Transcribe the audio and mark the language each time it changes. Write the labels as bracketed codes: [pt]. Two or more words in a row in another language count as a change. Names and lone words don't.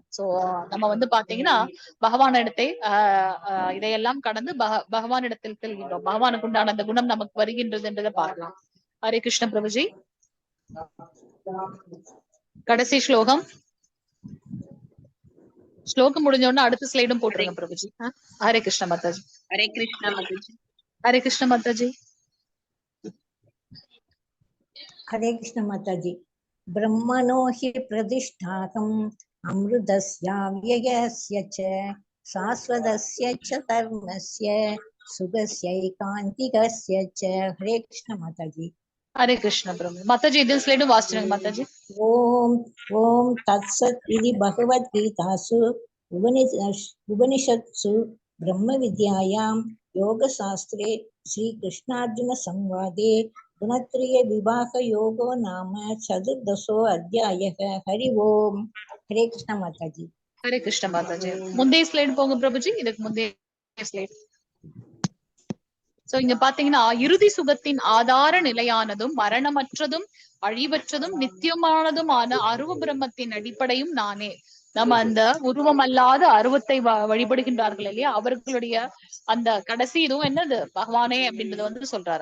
[ta] சோ நம்ம வந்து பாத்தீங்கன்னா பகவானிடத்தை இதையெல்லாம் கடந்து பகவானிடத்தில் செல்கின்றோம். பகவானுக்கு உண்டான அந்த குணம் நமக்கு வருகின்றது என்றதை பார்க்கலாம். ஹரே கிருஷ்ண பிரபுஜி. கடைசி ஸ்லோகம். ஸ்லோகம் முடிஞ்ச உடனே அடுத்த ஸ்லைடும் போட்டுருங்க பிரபுஜி. ஹரே கிருஷ்ண மாதாஜி. [hi] हरे कृष्ण माताजी. हरे कृष्ण माताजी. हरे कृष्ण माताजी. [sa] ब्रह्मणो हि प्रतिष्ठाकम् अमृतस्याव्ययस्य च शाश्वतस्य च धर्मस्य सुखस्यैकान्तिकस्य च. [hi] हरे कृष्ण माताजी. हरे कृष्ण प्रभु माताजी. इधर स्लाइड वाचन माताजी. [sa] ओम ओम तत्सत् इति भगवद्गीतासु उपनिषत्सु ब्रह्म विद्यायां योगशास्त्रे श्री कृष्णार्जुन संवादे गुणत्रय विभाग योगो नाम चतुर्दशो अध्यायः हरि ओम हरे कृष्ण माता जी [ta] ஹரே கிருஷ்ண மாதாஜி. முந்தைய ஸ்லைடு போங்க பிரபுஜி, இதுக்கு முந்தைய ஸ்லைடு. சோ இங்க பாத்தீங்கன்னா இறுதி சுகத்தின் ஆதார நிலையானதும் மரணமற்றதும் அழிவற்றதும் நித்தியமானதுமான அருவ பிரம்மத்தின் அடிப்படையும் நானே. நம்ம அந்த உருவம் அல்லாத அருவத்தை வழிபடுகின்றார்கள் இல்லையா, அவர்களுடைய அந்த கடைசி இதுவும் என்னது பகவானே அப்படின்றத வந்து சொல்றாரு.